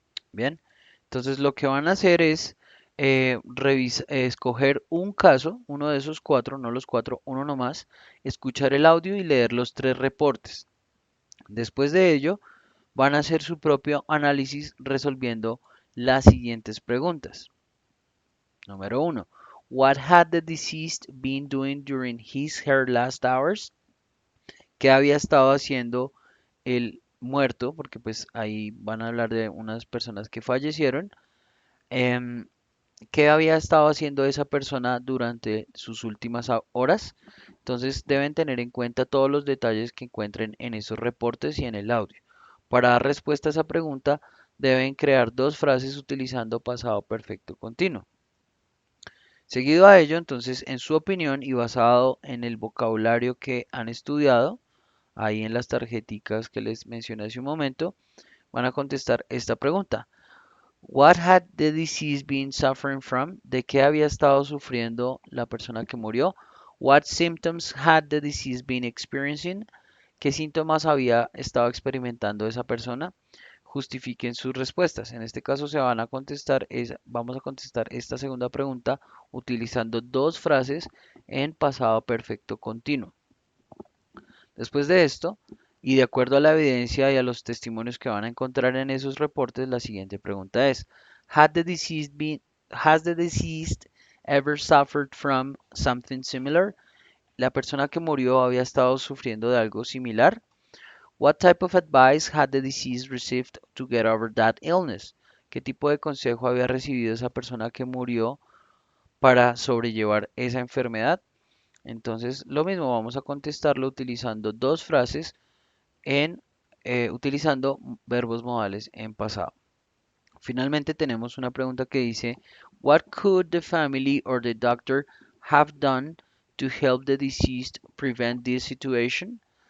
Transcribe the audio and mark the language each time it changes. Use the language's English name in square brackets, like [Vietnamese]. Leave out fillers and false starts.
[Spanish] Bien, entonces lo que van a hacer es escoger un caso, uno de esos 4, no los 4, uno nomás, escuchar el audio y leer los 3 reportes. Después de ello, van a hacer su propio análisis resolviendo las siguientes preguntas. Número 1. [English] What had the deceased been doing during her last hours? [Spanish] ¿Qué había estado haciendo el muerto? Porque pues ahí van a hablar de unas personas que fallecieron. Em, ¿Qué había estado haciendo esa persona durante sus últimas horas? Entonces deben tener en cuenta todos los detalles que encuentren en esos reportes y en el audio. Para dar respuesta a esa pregunta, deben crear 2 frases utilizando pasado perfecto continuo. Seguido a ello, entonces, en su opinión y basado en el vocabulario que han estudiado, ahí en las tarjeticas que les mencioné hace un momento, van a contestar esta pregunta. [English] What had the deceased been suffering from? [Spanish] ¿De qué había estado sufriendo la persona que murió? [English] What symptoms had the deceased been experiencing? [Spanish] ¿Qué síntomas había estado experimentando esa persona? Justifiquen sus respuestas. En este caso se van a contestar, vamos a contestar esta segunda pregunta utilizando 2 frases en pasado perfecto continuo. Después de esto, y de acuerdo a la evidencia y a los testimonios que van a encontrar en esos reportes, la siguiente pregunta es, [English] Had the deceased been, has the deceased ever suffered from something similar? [Spanish] ¿La persona que murió había estado sufriendo de algo similar? [English] What type of advice had the deceased received to get over that illness? [Spanish] ¿Qué tipo de consejo había recibido esa persona que murió para sobrellevar esa enfermedad? Entonces, lo mismo, vamos a contestarlo utilizando 2 frases utilizando verbos modales en pasado. Finalmente tenemos una pregunta que dice, [English] What could the family or the doctor have done to help the deceased prevent this situation?